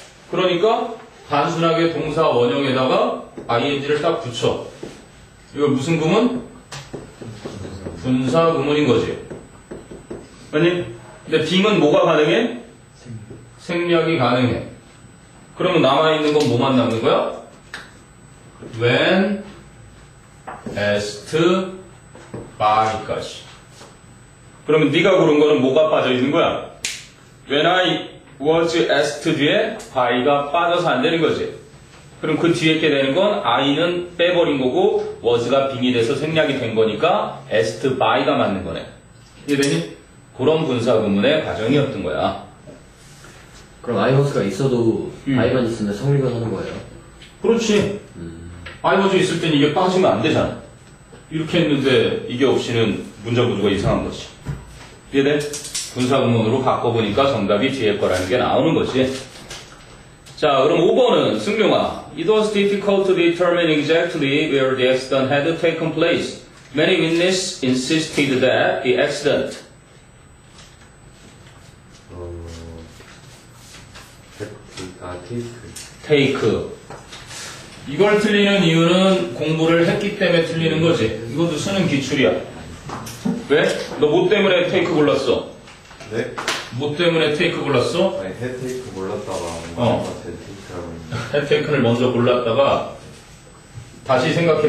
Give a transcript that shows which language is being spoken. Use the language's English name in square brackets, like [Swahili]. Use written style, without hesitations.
[Korean] 그러니까 단순하게 동사 원형에다가 ing를 딱 붙여. 이거 무슨 구문? 분사 구문인 거지. 아니? 근데 빙은 뭐가 가능해? 생략이 가능해. 그러면 남아있는 건 뭐만 남는 거야? [English] when asked by [Korean] 까지. 그러면 네가 고른 거는 뭐가 빠져 있는 거야? [English] when I was asked [Korean] 뒤에 by가 빠져서 안 되는 거지. 그럼 그 뒤에 있게 되는 건 I는 빼버린 거고 was가 빙이 돼서 생략이 된 거니까 asked by가 맞는 거네. 이해되니? 그런 분사 구문의 과정이었던 거야. 그럼 I was가 있어도 I만 있으면 성립을 하는 거예요? 그렇지. I was 있을 땐 이게 빠지면 안 되잖아. 이렇게 했는데 이게 없이는 문자 구조가 이상한 거지. 이해돼? 분사구문으로 바꿔보니까 정답이 뒤에 거라는 게 나오는 거지. 자, 그럼 5번은 승용아. [English] It was difficult to determine exactly where the accident had taken place. Many witnesses insisted that the accident take. [Korean] 이걸 틀리는 이유는 공부를 했기 때문에 틀리는 거지. 이것도 수능 기출이야. 왜? 너 뭐 때문에 테이크 골랐어? 네? 뭐 때문에 테이크 골랐어? 아니 헤테이크 몰랐다가 헤테이크라고 했는데 혜테이크를 먼저 골랐다가 다시 생각해봐.